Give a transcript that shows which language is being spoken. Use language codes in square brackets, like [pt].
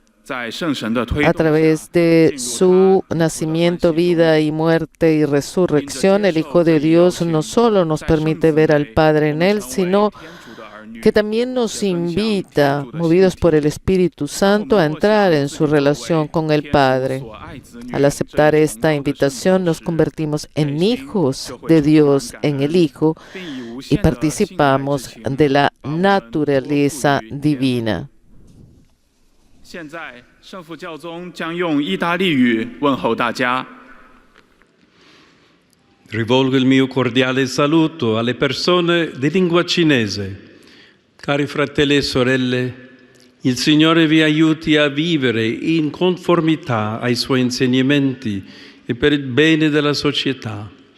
[es] A través de su nacimiento, vida y muerte y resurrección, el Hijo de Dios no solo nos permite ver al Padre en Él, sino que también nos invita, movidos por el Espíritu Santo, a entrar en su relación con el Padre. Al aceptar esta invitación, nos convertimos en hijos de Dios en el Hijo y participamos de la naturaleza divina. [zh] 现在，圣父教宗将用意大利语问候大家。 [it] Rivolgo il mio cordiale saluto alle persone di lingua cinese. Cari fratelli e sorelle, il Signore vi aiuti a vivere in conformità ai Suoi insegnamenti e per il bene della società.